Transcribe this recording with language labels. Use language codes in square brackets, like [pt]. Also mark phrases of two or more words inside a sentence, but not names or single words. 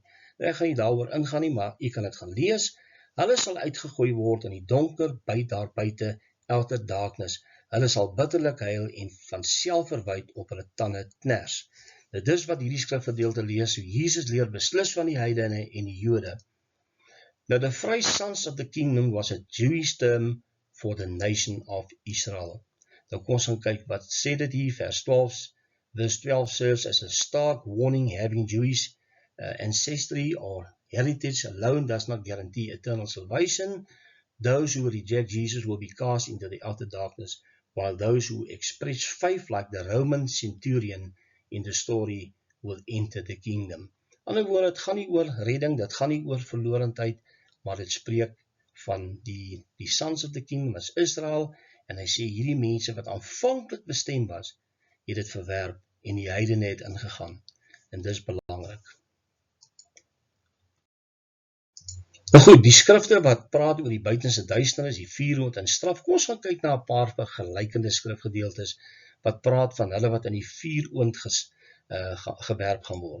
[af] Nou, ek gaan nie daaroor ingaan nie, maar jy kan dit gaan lees. Hulle sal uitgegooi word in die donker, daar buite, [en] outer darkness. [af] Hulle sal bitterlik huil en van selfverwyd op hulle tande kners. Nou, dis wat hierdie skrifgedeelte lees, so Jesus leer beslis van die heidene en die Jode. [en] Now, the phrase sons of the kingdom was a Jewish term for the nation of Israel. [af] Nou, kom ons gaan kyk, wat sê dit hier, vers 12, [en] verse 12 serves as a stark warning, having Jewish ancestry or heritage alone does not guarantee eternal salvation. Those who reject Jesus will be cast into the outer darkness, while those who express faith like the Roman centurion in the story will enter the kingdom. [af] Aan die woorde, dit gaan nie oor redding, dit gaan nie oor verlorendheid, maar dit spreek van die [en] sons of the kingdom [af] as Israel, en hy sê hierdie mense wat aanvanklik bestem was, het dit verwerp en die heidene het ingegaan, en dis belangrik. Nou goed, die skrifte wat praat oor die buitenste duisternis, die vuuroond en straf, kom ons gaan kyk na 'n paar vergelykende skrifgedeeltes wat praat van hulle wat in die vuuroond gewerp gaan word.